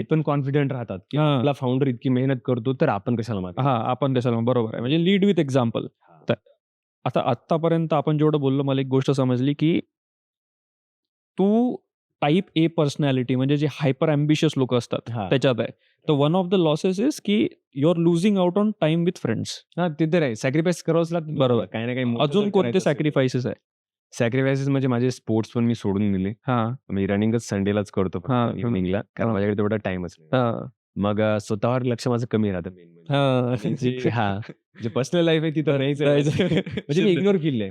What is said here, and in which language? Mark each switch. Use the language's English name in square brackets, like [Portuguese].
[Marathi] ते पण कॉन्फिडंट राहतात, की हां. आपला फाउंडर इतकी मेहनत करतो, तर आपण कशाला मागे? हां, आपण त्याच्याला बरोबर आहे. म्हणजे [English] Lead with example. [Marathi] तर आता आत्तापर्यंत आपण जेवढं बोललो, मला एक गोष्ट समजली, की तू टाइप ए पर्सनॅलिटी म्हणजे जे हायपर अँबिशियस लोकं असतात त्याच्यात आहे. [English] तर one of the losses is की you are losing out on time with friends. [Marathi] हां, ते तर आहे. सॅक्रिफाईस करावंच लागतं. बरोबर. काही ना काही मोठं अजून जर कोणते करायचं असेल. सॅक्रिफाइसेस आहे? सॅक्रिफाईसेस म्हणजे माझे स्पोर्ट्स पण मी सोडून दिले. हां. मी रनिंगच संडेलाच करतो हां. इव्हनिंगला, कारण हां. माझ्याकडे तेवढा टाईमच नाही. हां. मग स्वतःवर लक्ष माझं कमी राहतं मेन म्हणजे. हां. जे पर्सनल लाईफ आहे तिथं नाहीच आहे. म्हणजे मी इग्नोर केली आहे.